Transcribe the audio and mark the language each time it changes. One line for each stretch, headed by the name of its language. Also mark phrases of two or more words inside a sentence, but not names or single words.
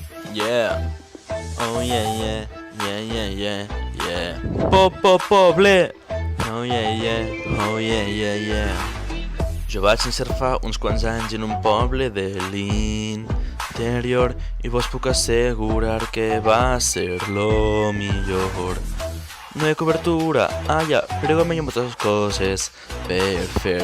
English: Yeah. Oh yeah, yeah, yeah, yeah, yeah, yeah.
Catalan: Poble.
English: Oh yeah, yeah, oh yeah, yeah, yeah.
Catalan: Jo vaig néixer fa uns quants anys en un poble de l'interior i vos puc assegurar que va ser lo millor. No hi ha cobertura allà, però hi ha moltes coses per fer.